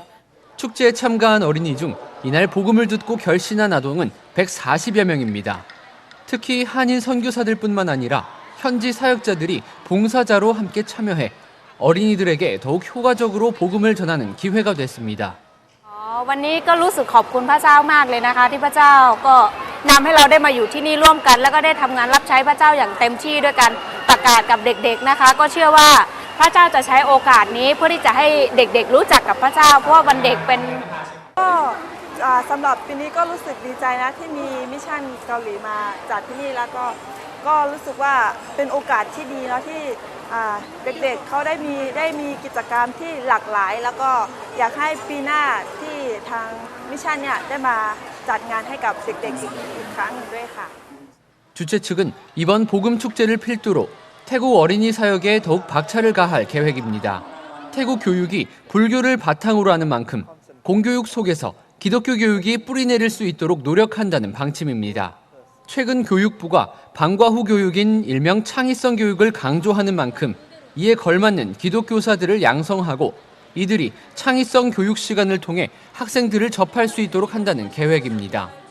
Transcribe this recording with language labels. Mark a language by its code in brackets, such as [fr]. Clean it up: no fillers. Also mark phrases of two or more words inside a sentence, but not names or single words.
[ko] 축제에 참가한 어린이 중 이날 복음을 듣고 결신한 아동은 140여 명입니다. 특히 한인 선교사들뿐만 아니라 현지 사역자들이 봉사자로 함께 참여해 어린이들에게 더욱 효과적으로 복음을 전하는 기회가 됐습니다. [th] วันนี้ก็รู้สึกขอบคุณพระเจ้ามากเลยนะคะที่พระเจ้าก็นำให้เราได้มาอยู่ที่นี่ร่วมกันแล้วก็ได้ทำงานรับใช้พระเจ้าอย่างเต็มที่ ด้วยการประกาศกับเด็กๆนะคะก็เชื่อว่าพระเจ้าจะใช้โอกาสนี้เพื่อที่จะให้เด็กๆรู้จักกับพระเจ้าเพราะว่าวันเด็กเป็นก็สำหรับปีนี้ก็รู้สึกดีใจนะที่มีมิชชั่นเกาหลีมาจัดที่นี่แล้วก็รู้สึกว่าเป็นโอกาสที่ดีแล้วที่เด็กๆเขาได้มีกิจกรรมที่หลากหลายแล้วก็อยากให้ปีหน้าที่ทางมิชชั่นเนี่ยได้มาจัดงานให้กับเด็กๆอีกครั้งหนึ่งด้วยค่ะ [ko] 주최 측은 이번 복음 축제를 필두로 태국 어린이 사역에 더욱 박차를 가할 계획입니다. 태국 교육이 불교를 바탕으로 하는 만큼 공교육 속에서 기독교 교육이 뿌리내릴 수 있도록 노력한다는 방침입니다. 최근 교육부가 방과 후 교육인 일명 창의성 교육을 강조하는 만큼 이에 걸맞는 기독교사들을 양성하고 이들이 창의성 교육 시간을 통해 학생들을 접할 수 있도록 한다는 계획입니다.